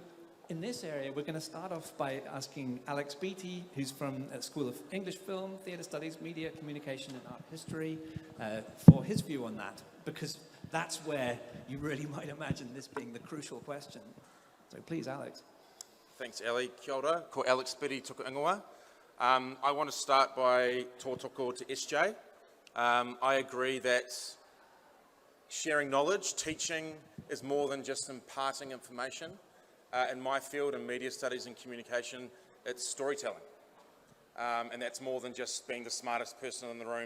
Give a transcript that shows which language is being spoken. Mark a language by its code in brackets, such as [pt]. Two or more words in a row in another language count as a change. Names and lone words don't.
[en] So in this area, we're going to start off by asking Alex Beattie, who's from the School of English Film, Theatre Studies, Media, Communication and Art History, for his view on that, because that's where you really might imagine this being the crucial question. So please, Alex. Thanks, Ali. [mi] Kia ora. Ko Alex Beattie tuku ingoa. [en] I want to start by tōtoko to SJ. I agree that sharing knowledge, teaching, is more than just imparting information. In my field, in media studies and communication, it's storytelling. And that's more than just being the smartest person in the room.